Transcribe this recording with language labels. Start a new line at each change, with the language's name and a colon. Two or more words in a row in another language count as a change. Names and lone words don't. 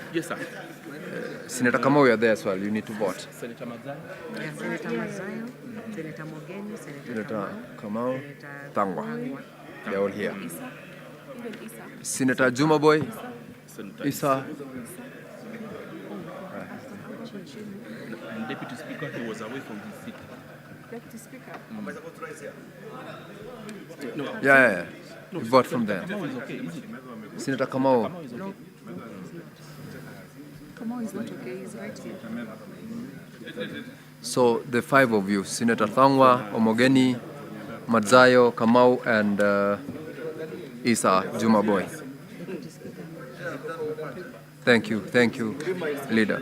English: Yes, sir. Senator Kamau, you are there as well. You need to vote. Senator Mazai? Yeah, Senator Mazayo, Senator Mogeni, Senator Kamau, Tangwa. They are all here. Senator Jumaboy, Isa. And Deputy Speaker, he was away from his seat. Deputy Speaker. Yeah. You vote from there. Kamau is okay, is it? Senator Kamau. Kamau is okay. Kamau is not okay, he's right here. So the five of you, Senator Thangwa, Omogeni, Madzayo, Kamau, and Isa Jumaboy. Thank you, leader.